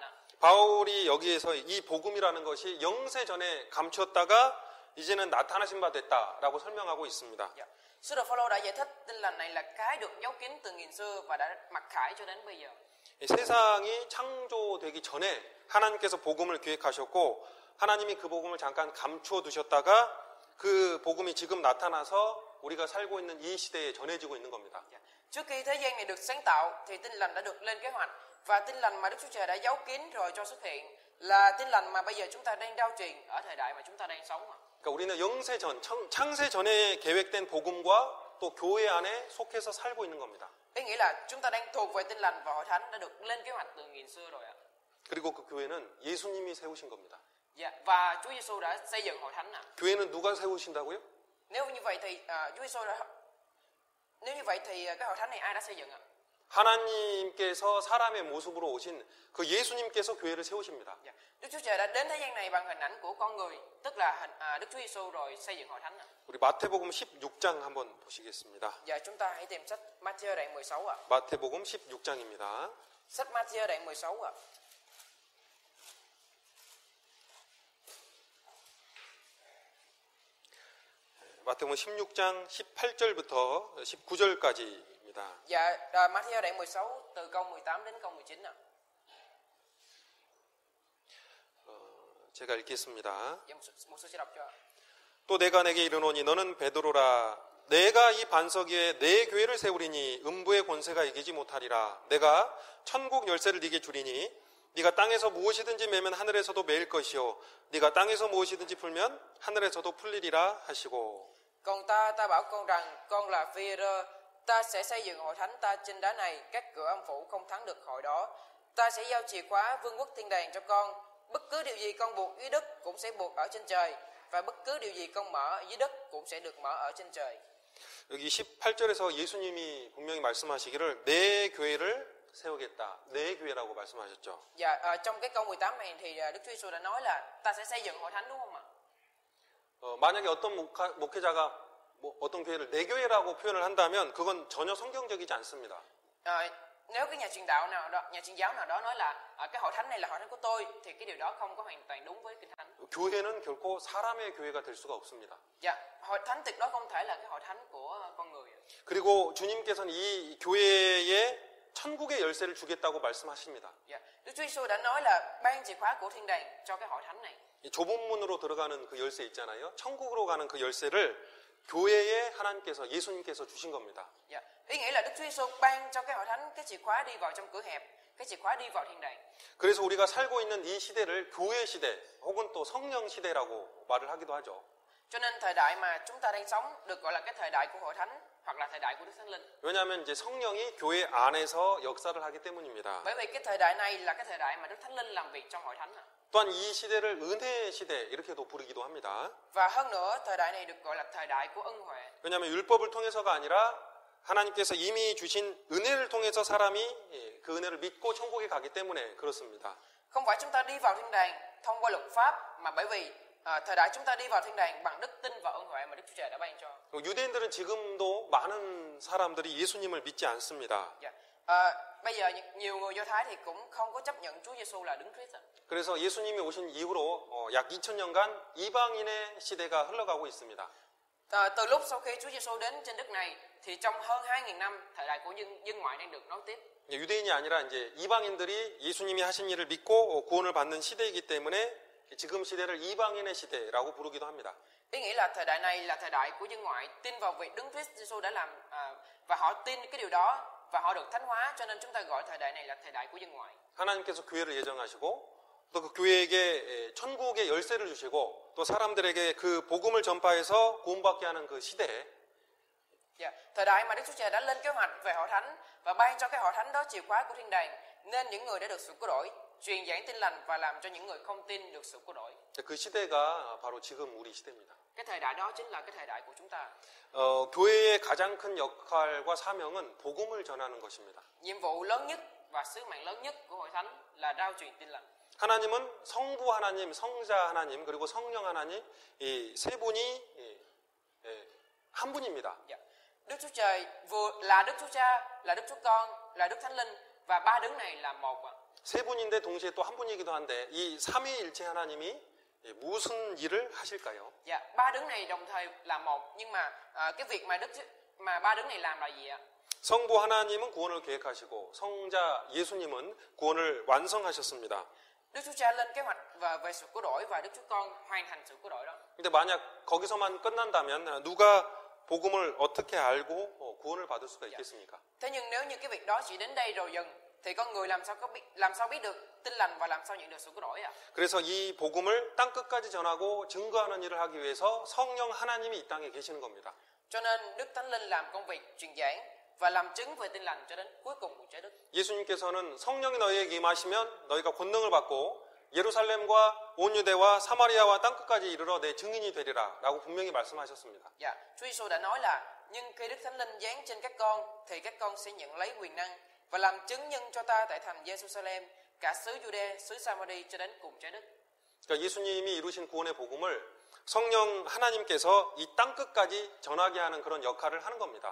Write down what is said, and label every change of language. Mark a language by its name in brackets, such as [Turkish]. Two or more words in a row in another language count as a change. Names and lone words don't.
[Korean] 바울이 여기에서 이 복음이라는 것이 영세 전에 감추었다가 이제는 나타나신 바 됐다라고 설명하고 있습니다. [Vietnamese] Sứ đồ Phaolô đã giải thích tin lành này là cái được giấu kín từ nghìn xưa và đã mặc khải cho đến bây giờ. [Korean] 세상이 창조되기 전에 하나님께서 복음을 기획하셨고 하나님이 그 복음을 잠깐 감추어 두셨다가 그 복음이 지금 나타나서 우리가 살고 있는 이 시대에 전해지고 있는 겁니다. [Vietnamese] Trước khi thế gian này được sáng tạo thì tin lành đã được lên kế hoạch, và tin lành mà Đức Chúa Trời đã giấu kín rồi cho xuất hiện là tin lành mà bây giờ chúng ta đang rao truyền ở thời đại mà chúng ta đang sống. [Korean] 그러니까 우리는 영세 전, 창세 전에 계획된 복음과 또 교회 안에 속해서 살고 있는 겁니다. [Vietnamese] Ý nghĩa là chúng ta đang thuộc về Tin Lành và Hội Thánh đã được lên kế hoạch từ nghìn xưa rồi ạ. [Korean] 그리고 그 교회는 예수님이 세우신 겁니다. [Vietnamese] Dạ, và Chúa Giêsu đã xây dựng Hội Thánh ạ. [Korean] 교회는 누가 세우신다고요? [Vietnamese] Nếu như vậy thì Chúa Giêsu đã nếu như vậy thì cái Hội Thánh này ai đã xây dựng ạ? [Korean] 하나님께서 사람의 모습으로 오신 그 예수님께서 교회를 세우십니다. [Vietnamese] Dạ. Đức Chúa Trời đã đến thế gian này bằng hình ảnh của con người, tức là Đức Chúa Giêsu rồi xây dựng Hội Thánh ạ. [Korean] 우리 마태복음 16장 한번 보시겠습니다. [Vietnamese] Dạ, chúng ta hãy tìm sách Matthew đoạn 16 ạ. [Korean] 마태복음 16장입니다. [Vietnamese] Sách Matthew đoạn 16 ạ. [Korean] 마태복음 16장 18절부터 19절까지입니다. [Vietnamese] Dạ, Matthew đoạn 16 từ câu 18 đến câu 19 ạ. [Korean] 제가 읽겠습니다. [Vietnamese] Dạ, một số sẽ đọc cho ạ. [Korean] 또 내가 내게 이르노니 너는 베드로라 내가 이 반석 위에 내 교회를 세우리니 음부의 권세가 이기지 못하리라. 내가 천국 열쇠를 네게 주리니 네가 땅에서 무엇이든지 매면 하늘에서도 매일 것이요 네가 땅에서 무엇이든지 풀면 하늘에서도 풀리리라 하시고 [Vietnamese] Còn ta bảo con rằng con là Phi-rơ, ta sẽ xây dựng hội thánh ta trên đá này, các cửa âm phủ không thắng được hội đó. Ta sẽ giao chìa khóa vương quốc thiên đàng cho con. Bất cứ điều gì con buộc dưới đất cũng sẽ buộc ở trên trời, và bất cứ điều gì con mở ở dưới đất cũng sẽ được mở ở trên trời. [Korean] 여기 18절에서 예수님이 분명히 말씀하시기를 내 교회를 세우겠다. 내 교회라고 말씀하셨죠. [Vietnamese] Dạ, trong cái câu 18 này thì Đức Chúa Giêsu đã nói là ta sẽ xây dựng hội thánh, đúng không ạ? [Korean] 만약에 어떤 목회자가 어떤 교회를 내 교회라고 표현을 한다면 그건 전혀 성경적이지 않습니다. [Vietnamese] Nếu cái nhà truyền giáo nào đó nói là cái hội thánh này là hội thánh của tôi, thì cái điều đó không có hoàn toàn đúng với Kinh Thánh. [Korean] 교회는 결코 사람의 교회가 될 수가 없습니다. [Vietnamese] Dạ, hội thánh tuyệt đối không thể là cái hội thánh của con người. [Korean] 그리고 주님께서는 이 교회에 천국의 열쇠를 주겠다고 말씀하십니다. [Vietnamese] Dạ, Đức Chúa Giêsu đã nói là ban chìa khóa của thiên đàng cho cái hội thánh này. [Korean] 이 좁은 문으로 들어가는 그 열쇠 있잖아요. 천국으로 가는 그 열쇠를 교회에 하나님께서 예수님께서 주신 겁니다. [Vietnamese] Dạ, ý nghĩa là Đức Chúa Giêsu ban cho cái hội thánh cái chìa khóa đi vào trong cửa hẹp, cái chìa khóa đi vào thiên đàng. [Korean] 그래서 우리가 살고 있는 이 시대를 교회 시대 혹은 또 성령 시대라고 말을 하기도 하죠. [Vietnamese] Cho nên thời đại mà chúng ta đang sống được gọi là cái thời đại của hội thánh hoặc là thời đại của Đức Thánh Linh. [Korean] 왜냐하면 이제 성령이 교회 안에서 역사를 하기 때문입니다. [Vietnamese] Bởi vì cái thời đại này là cái thời đại mà Đức Thánh Linh làm việc trong hội thánh. [Korean] 또한 이 시대를 은혜의 시대 이렇게도 부르기도 합니다. [Vietnamese] Và hơn nữa thời đại này được gọi là thời đại của ân huệ. [Korean] 왜냐하면 율법을 통해서가 아니라 하나님께서 이미 주신 은혜를 통해서 사람이 그 은혜를 믿고 천국에 가기 때문에 그렇습니다. [Vietnamese] Không phải chúng ta đi vào thiên đàng thông qua luật pháp, mà bởi vì thời đại chúng ta đi vào thiên đàng bằng đức tin và ân huệ mà Đức Chúa Trời đã ban cho. [Korean] 유대인들은 지금도 많은 사람들이 예수님을 믿지 않습니다. [Vietnamese] Dạ. Bây giờ nhiều người Do Thái thì cũng không có chấp nhận Chúa Giêsu là Đấng Christ. [Korean] 그래서 예수님이 오신 이후로 약 2000년간 이방인의 시대가 흘러가고 있습니다. [Vietnamese] Từ lúc sau khi Chúa Giêsu đến trên đất này thì trong hơn 2000 năm thời đại của dân ngoại đang được nối tiếp. [Korean] 유대인이 아니라 이제 이방인들이 예수님이 하신 일을 믿고 구원을 받는 시대이기 때문에 지금 시대를 이방인의 시대라고 부르기도 합니다. [Vietnamese] Ý nghĩa là thời đại này là thời đại của dân ngoại tin vào việc Đấng Christ Giêsu đã làm và họ tin cái điều đó và họ được thánh hóa, cho nên chúng ta gọi thời đại này là thời đại của dân ngoại. [Korean] 하나님께서 교회를 예정하시고 또 그 교회에게 천국의 열쇠를 주시고 또 사람들에게 그 복음을 전파해서 구원받게 하는 그 시대. Yeah. [Vietnamese] Thời đại mà Đức Chúa Trời đã lên kế hoạch về hội thánh và ban cho cái hội thánh đó chìa khóa của thiên đàng, nên những người đã được sự cứu rỗi, truyền giảng tin lành và làm cho những người không tin được sự cứu rỗi. [Korean] 그 시대가 바로 지금 우리 시대입니다. [Vietnamese] Cái thời đại đó chính là cái thời đại của chúng ta. [Korean] 교회의 가장 큰 역할과 사명은 복음을 전하는 것입니다. [Vietnamese] Nhiệm vụ lớn nhất và sứ mạng lớn nhất của hội thánh là rao truyền tin lành. [Korean] 하나님은 성부 하나님, 성자 하나님, 그리고 성령 하나님 이 세 분이 한 분입니다. Yeah. [Vietnamese] Đức Chúa Trời vừa là Đức Chúa Cha, là Đức Chúa Con, là Đức Thánh Linh, và ba đấng này là một. [Korean] 세 분인데 동시에 또 한 분이기도 한데 이 삼위일체 하나님이 무슨 일을 하실까요? [Vietnamese] Dạ, ba đấng này đồng thời là một, nhưng mà cái việc mà ba đấng này làm là gì ạ? [Korean] 성부 하나님은 구원을 계획하시고 성자 예수님은 구원을 완성하셨습니다. [Vietnamese] Đức Chúa Cha lên kế hoạch về sự cứu rỗi và Đức Chúa Con hoàn thành sự cứu rỗi đó. [Korean] 근데 만약 거기서만 끝난다면 누가 복음을 어떻게 알고 구원을 받을 수가 있겠습니까? [Vietnamese] Thế nhưng nếu như cái việc đó chỉ đến đây rồi dừng thì con người làm sao biết được tin lành và làm sao nhận được sự cứu rỗi ạ? [Korean] 그래서 이 복음을 땅 끝까지 전하고 증거하는 일을 하기 위해서 성령 하나님이 이 땅에 계시는 겁니다. [Vietnamese] Cho nên Đức Thánh Linh làm công việc truyền giảng và làm chứng về tin lành cho đến cuối cùng của trái đất. [Korean] 예수님께서는 성령이 너희에게 임하시면 너희가 권능을 받고 예루살렘과 온 유대와 사마리아와 땅끝까지 이르러 내 증인이 되리라 라고 분명히 말씀하셨습니다. [Vietnamese] Dạ, Chúa Giêsu đã nói là nhưng khi Đức Thánh Linh giáng trên các con thì các con sẽ nhận lấy quyền năng và làm chứng nhân cho ta tại thành Jerusalem, cả xứ Jude, xứ Samari cho đến cùng trái đất. [Korean] 그러니까 예수님이 이루신 구원의 복음을 성령 하나님께서 이 땅끝까지 전하게 하는 그런 역할을 하는 겁니다.